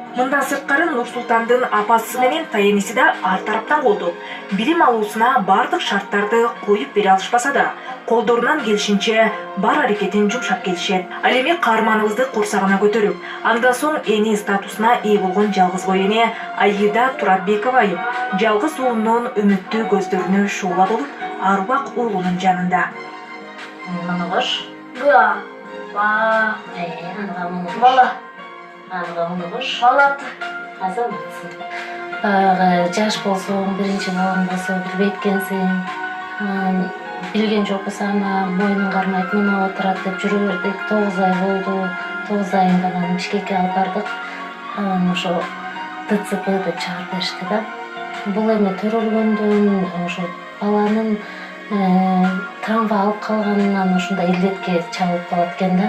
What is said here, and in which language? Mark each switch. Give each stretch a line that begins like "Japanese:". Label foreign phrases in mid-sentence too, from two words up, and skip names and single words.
Kyrgyz: Мындан сырткары Нурсултандын апасы менен таяниси да ар тараптан колдоп, билим алуусуна бардык шарттарды коюп бере алышпаса да, колдорунан келишинче бар аракетин жумшап келишет. Ал эми каарманыбызды курсагына көтөрүп, андан соң эне статусуна ээ болгон жалгызбой эне Айгирда Туратбекова жалгыз уулунун үмүттүү көздөрүнө шуула болуп, арубак уулунун жанында. Мына қош. Га. Ба. Анға мұны қош. Бала. Анға мұны қош. Балат. Азаматсың. Баяғы жаш болсоң, биринчи балаң болсо билбейт экенсиң. Билген жокпуз ана мойнун кармайт, мына отурат деп жүрө бердик. 9 ай болду. 9 айында анан Бишкекке алып бардык. Анан ошо ДЦП деп чыгарып беришти да. Бул эми төрөлгөндөн ошо баланын травма алып калганынан ушундай илдетке чалып калат экен да.